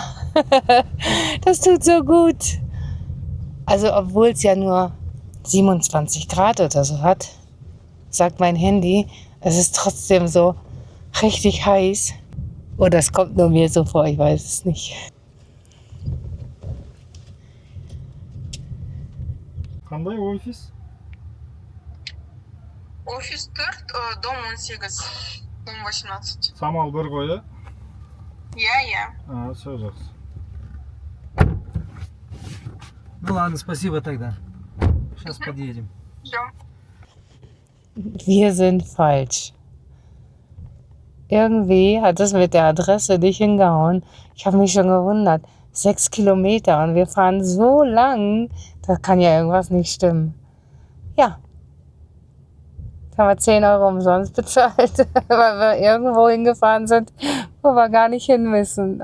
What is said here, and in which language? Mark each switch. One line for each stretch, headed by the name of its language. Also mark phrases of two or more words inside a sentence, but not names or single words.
German: Das tut so gut. Also obwohl es ja nur 27 Grad oder so hat, sagt mein Handy, es ist trotzdem so richtig heiß. Oder es kommt nur mir so vor, ich weiß es nicht.
Kazakh: Қандай офис?
Russian: Офис 4, дом 18, дом 18.
Kazakh: Самал 1 ғой, иә? Я. Все жақсы.
Russian: Ну ладно, спасибо тогда. Сейчас подъедем. Ждем.
German: Wir sind falsch. Irgendwie hat es mit der Adresse nicht hingehauen. Ich habe mich schon gewundert. 6 Kilometer und wir fahren so lang. Da kann ja irgendwas nicht stimmen. Ja. Jetzt haben wir 10 Euro umsonst bezahlt, weil wir irgendwo hingefahren sind, wo wir gar nicht hin müssen.